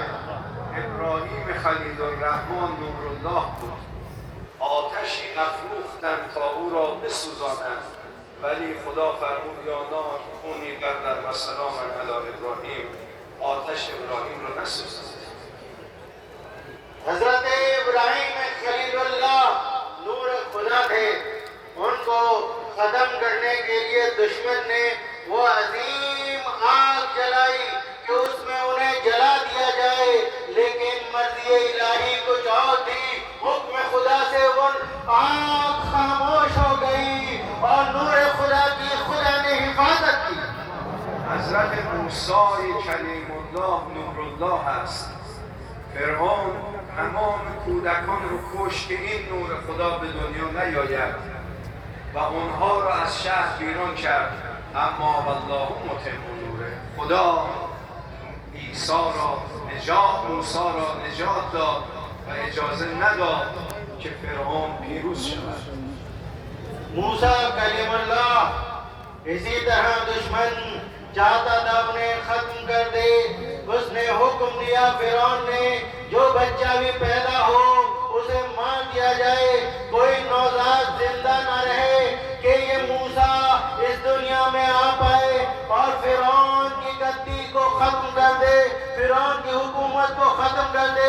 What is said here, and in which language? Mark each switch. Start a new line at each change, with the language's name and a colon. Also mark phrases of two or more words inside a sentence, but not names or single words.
Persian: ابراهیم خلیل الرحمن نور الله بود. آتشی افروختند تا او را بسوزانند، ولی خدا فرمود
Arabic: یا نار کونی بردر و سلام علی ابراهیم،
Persian: آتش ابراهیم را نسوزاند.
Urdu: حضرت ابراہیم خلیل اللہ نور خدا تھے، ان کو ختم کرنے کے لیے دشمن نے وہ عظیم آگ جلائی کہ اس میں انہیں جلا دیا جائے، لیکن مرضی الٰہی کچھ اور تھی. حکم خدا سے وہ آگ خاموش ہو گئی اور نور خدا کی خدا نے حفاظت کی.
Persian: حضرت موسی کلیم الله نور الله است. فرعون تمام کودکان رو کشت که این نور خدا به دنیا نیاید و اونها را از شهر بیرون کرد.
Arabic: اما والله متم نوره.
Persian: خدا عیسی را موسی را نجات داد و اجازه نداد که فرعون پیروز شود.
Urdu: موسیٰ کلیم اللہ اسی طرح دشمن چاہتا تھا انہیں ختم کر دے. اس نے حکم دیا فرعون نے جو بچہ بھی پیدا ہو اسے مار دیا جائے، کوئی نوزاد زندہ نہ رہے کہ یہ موسیٰ اس دنیا میں آ پائے اور فرعون کی گدی کو ختم کر دے، فرعون کی حکومت کو ختم کر دے.